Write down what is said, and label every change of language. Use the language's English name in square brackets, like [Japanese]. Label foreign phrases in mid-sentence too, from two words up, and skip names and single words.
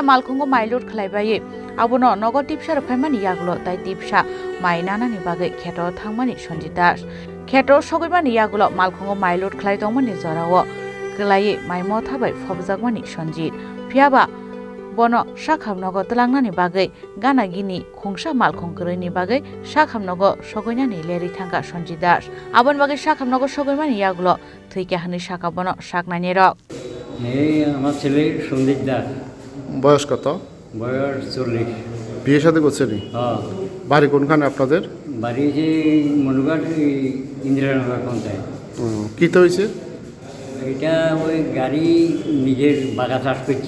[Kok Borok] malkhungo mailot khlaibai abono nogo tipsar phaimani yaglo tai tipsa mai nanani bagai kheto thangmani Sanjit Das kheto sogoimani yaglo malkhungo mailot khlai tongmani jarawo Kelai maimo thabai phobjakmani Sanjit phiaba bono sakhamnogo tlangnani bagai gana gini khungsa malkhung kroni bagai sakhamnogo sogoinani leri thangka Sanjit Das abon bagai sakhamnogo sogoimani yaglo thuike hani saka bono saknani rok [Bangla] এই আমার ছেলে সন্দীপ দাস বয়স কত? বয়স 40 বিয়ে শাদী করছেন? হ্যাঁ বাড়ি কোনখানে আপনাদের? বাড়ি যে মনুঘাট ইন্দিরানগর পঞ্চায়েত। কি তো হয়েছে? এটা ওই গাড়ি নিজের বাগা চাষ করছে।